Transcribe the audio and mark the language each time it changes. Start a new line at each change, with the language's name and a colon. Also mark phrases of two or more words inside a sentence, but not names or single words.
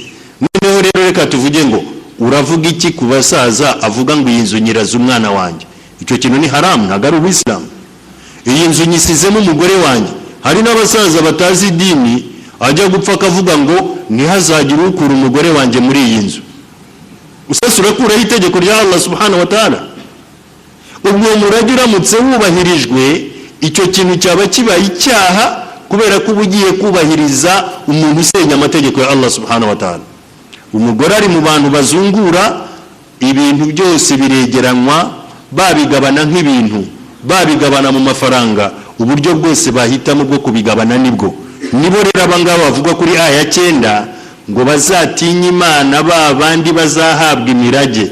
Kinyarwanda: Noneho rero reka tuvuge ngo uravuga iki ku basaza avuga ngo iyi nzu nyiraza umwana wanjye? Icyo kintu ni haramu, ntabwo ari ubuyisilamu. Iyi nzu nyisizemo umugore wanjye. Hari n'abasaza batazi idini, ajya gupfa akavuga ngo ntihazagire ukura umugore wanjye muri iyi nzu. Usasa urakuraho itegeko rya Allah
Arabic: سبحانه وتعالى.
Kinyarwanda: ubwo umurage uramutse wubahirijwe icyo kintu cyaba kibaye icyaha kubera ko ugiye kubahiriza umuntu usenya amategeko ya Allah
Arabic: سبحانه وتعالى.
Kinyarwanda: Umugore ari mu bantu bazungura ibintu byose biregeranwa, babigabana nk'ibintu, babigabana mu mafaranga, uburyo bwose bahitamo bwo kubigabana nibwo. Nibo rero abangaba bavuga kuri aya 9 ngo bazatinya Imana babandi bazahabwa imirage.